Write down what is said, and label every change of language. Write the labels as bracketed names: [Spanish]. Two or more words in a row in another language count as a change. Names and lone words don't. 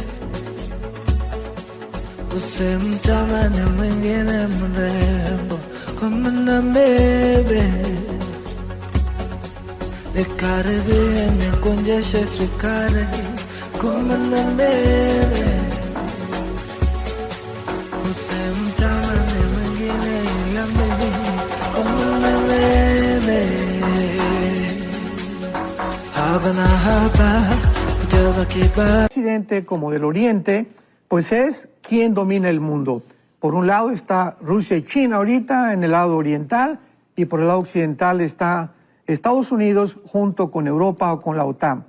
[Swahili] usimtamani mwingine mrembo kama na bebe, nikaribie nikuonjeshe sukari kama na bebe, usimtamani mwingine ila mimi kama na bebe. [Spanish] Occidente como del Oriente, pues es quien domina el mundo. Por un lado está Rusia y China ahorita en el lado oriental, y por el lado occidental está Estados Unidos junto con Europa o con la OTAN.